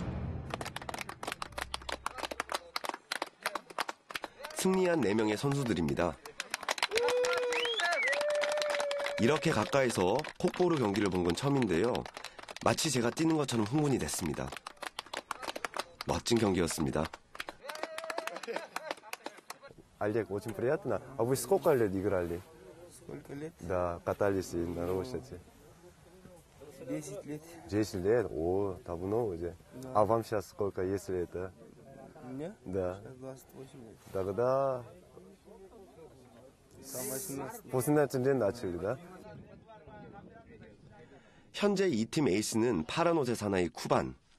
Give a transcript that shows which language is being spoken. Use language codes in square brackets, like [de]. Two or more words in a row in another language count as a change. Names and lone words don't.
[ko] 승리한 4명의 선수들입니다. 이렇게 가까이서 콕보르 경기를 본 건 처음인데요. 마치 제가 뛰는 것처럼 흥분이 됐습니다. 멋진 경기였습니다. [ru] Олег, очень приятно. А вы сколько лет играли? Сколько лет? Да, катались и на лошади. 10 лет. 10 лет? О, давно уже. А вам сейчас сколько, если это? Мне? Да. 28 лет. Тогда Там 18 лет. 18 лет начали, да? [ko] 현재 이 팀 에이스는 파란 옷의 사나이 쿠반.